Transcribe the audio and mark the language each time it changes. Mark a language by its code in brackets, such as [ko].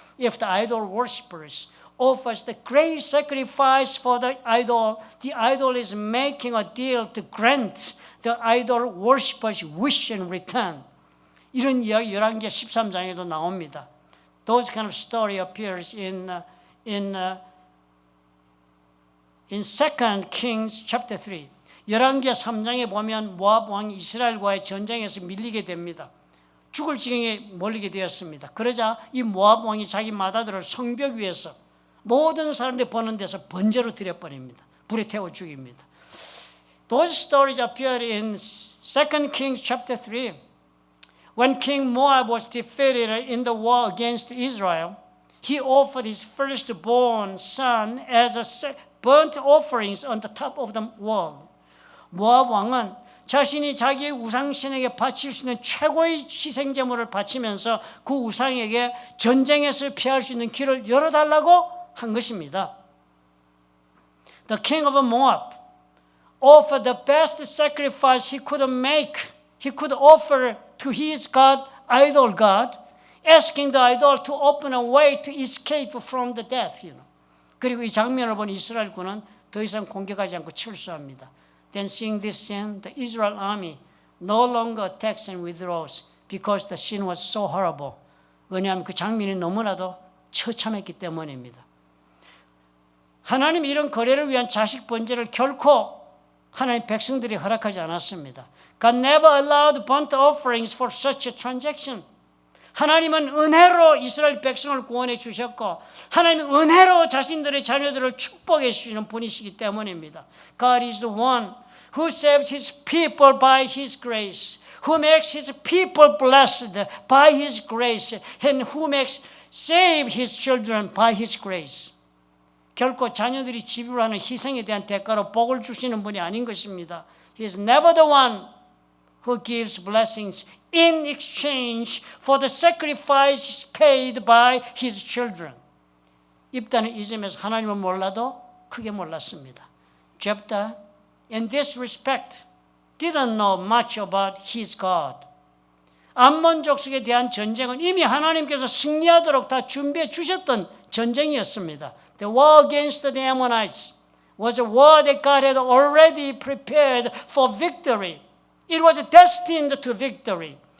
[en] If the idol worshippers offers the great sacrifice for the idol is making a deal to grant the idol worshippers wish in return. [ko] 이런 이야기 열왕기하 13장에도 나옵니다. [en] Those kind of story appears in 2 Kings chapter 3. [ko] 열왕기하 3장에 보면 모압 왕이 이스라엘과의 전쟁에서 밀리게 됩니다. 죽을 지경에 몰리게 되었습니다. 그러자 이 모압 왕이 자기 맏아들을 성벽 위에서 모든 사람들이 보는 데서 번제로 드려버립니다. 불에 태워 죽입니다. [en] Those stories appear in 2 Kings chapter 3. When King Moab was defeated in the war against Israel, he offered his firstborn son as a burnt offerings on the top of the wall. [ko] 모압 왕은 자신이 자기의 우상신에게 바칠 수 있는 최고의 희생제물을 바치면서 그 우상에게 전쟁에서 피할 수 있는 길을 열어달라고 한 것입니다. [en] The king of Moab offered the best sacrifice he could make. He could offer to his god, idol god, asking the idol to open a way to escape from the death. [ko] 그리고 이 장면을 본 이스라엘 군은 더 이상 공격하지 않고 철수합니다. [en] Then seeing this sin, the Israel army no longer attacks and withdraws because the sin was so horrible. [ko] 왜냐하면 그 장면이 너무나도 처참했기 때문입니다. 하나님 이런 거래를 위한 자식 번제를 결코 하나님 백성들이 허락하지 않았습니다. [en] God never allowed burnt offerings for such a transaction. [ko] 하나님은 은혜로 이스라엘 백성을 구원해 주셨고 하나님은 은혜로 자신들의 자녀들을 축복해 주시는 분이시기 때문입니다. [en] God is the one who saves his people by his grace, who makes his people blessed by his grace, and who makes save his children by his grace. [ko] 결코 자녀들이 지불하는 희생에 대한 대가로 복을 주시는 분이 아닌 것입니다. [en] He is never the one who gives blessings in exchange for the sacrifices paid by his children. [ko] 입다는 이 점에서 하나님을 몰라도 크게 몰랐습니다. [en] Jephthah, in this respect, didn't know much about his God. [ko] 암몬 족속에 대한 전쟁은 이미 하나님께서 승리하도록 다 준비해 주셨던 전쟁이었습니다. [en] The war against the Ammonites was a war that God had already prepared for victory. It was destined to victory.